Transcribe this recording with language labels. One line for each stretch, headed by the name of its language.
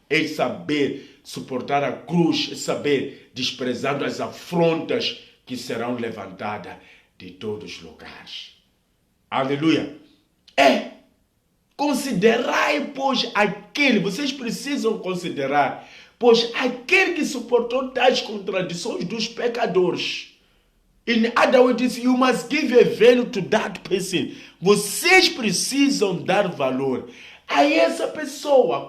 Portuguese: É saber suportar a cruz, é saber desprezar as afrontas que serão levantadas de todos os lugares. Aleluia. Considerai, pois, vocês precisam considerar, pois aquele que suportou tais contradições dos pecadores.
English: In other words, you must give a value to that person.
Portuguese: Vocês precisam dar valor a essa pessoa.